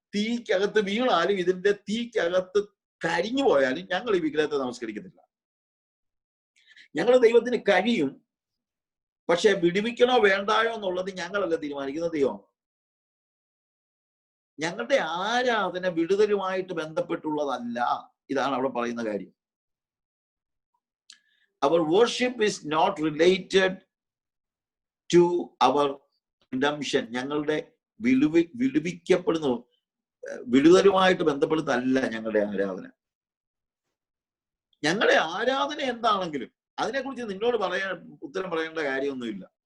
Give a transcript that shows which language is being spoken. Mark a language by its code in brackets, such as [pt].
[ml] തീക്കകത്ത് വീണാലും, ഇതിന്റെ തീക്കകത്ത് കരിഞ്ഞു പോയാലും ഞങ്ങൾ ഈ വിഗ്രഹത്തെ നമസ്കരിക്കത്തില്ല. ഞങ്ങളുടെ ദൈവത്തിന് കഴിയും, പക്ഷെ വിടുവിക്കണോ വേണ്ടായോ എന്നുള്ളത് ഞങ്ങളല്ല തീരുമാനിക്കുന്ന, ദൈവം. ഞങ്ങളുടെ ആരാധന വിടുതലുമായിട്ട് ബന്ധപ്പെട്ടുള്ളതല്ല. ഇതാണ് അവിടെ പറയുന്ന കാര്യം. [en] Our worship is not related to our redemption. [ml] ഞങ്ങളുടെ വിടുവിക്കപ്പെടുന്നു, വിടുതലുമായിട്ട് ബന്ധപ്പെടുന്നതല്ല ഞങ്ങളുടെ ആരാധന. ഞങ്ങളുടെ ആരാധന എന്താണെങ്കിലും അതിനെക്കുറിച്ച് നിന്നോട് ഉത്തരം പറയേണ്ട കാര്യമൊന്നുമില്ല.